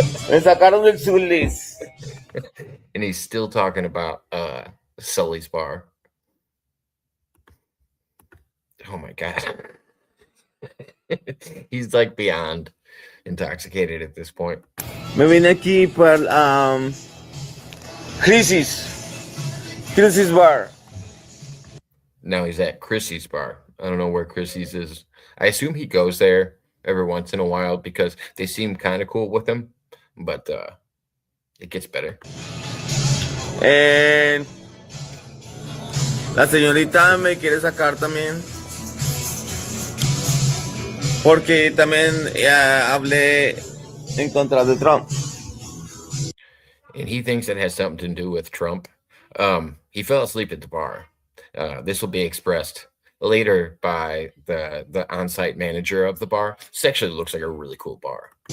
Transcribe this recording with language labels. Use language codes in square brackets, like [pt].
[es] Me sacaron del Zulis. [en] And he's still talking about Sully's bar. Oh my god. He's like beyond intoxicated at this point. [es] Me vine aquí para Crisis Bar. [en] Now he's at Chrissy's bar. I don't know where Chrissy's is. I assume he goes there every once in a while because they seem kind of cool with him, but it gets better. [es] And la señorita me quiere sacar también. Porque también hablé en contra de Trump. [en] And he thinks it has something to do with Trump. He fell asleep at the bar. This will be expressed later by the on-site manager of the bar. This actually looks like a really cool bar.